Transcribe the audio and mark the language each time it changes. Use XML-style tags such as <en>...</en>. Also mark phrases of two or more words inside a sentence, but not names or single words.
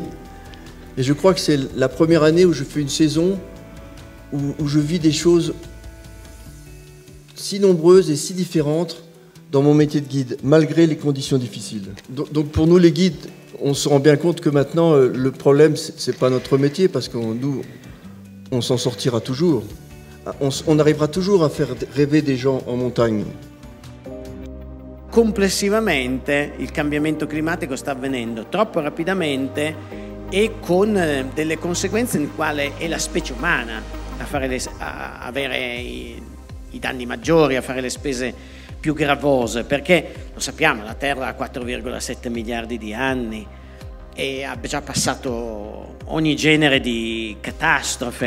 <fr>Et je crois que c'est la première année où je fais une saison où je vis des choses si nombreuses et si différentes dans mon métier de guide, malgré les conditions difficiles. Donc pour nous les guides, on se rend bien compte que maintenant, le problème, c'est pas notre métier, parce que nous, on s'en sortira toujours. On arrivera toujours à faire rêver des gens en montagne.</fr> <it>complessivamente il cambiamento climatico sta avvenendo troppo rapidamente e con delle conseguenze nel quale è la specie umana a avere i danni maggiori, a fare le spese più gravose, perché lo sappiamo, la Terra ha 4,7 miliardi di anni e ha già passato ogni genere di catastrofe.</it>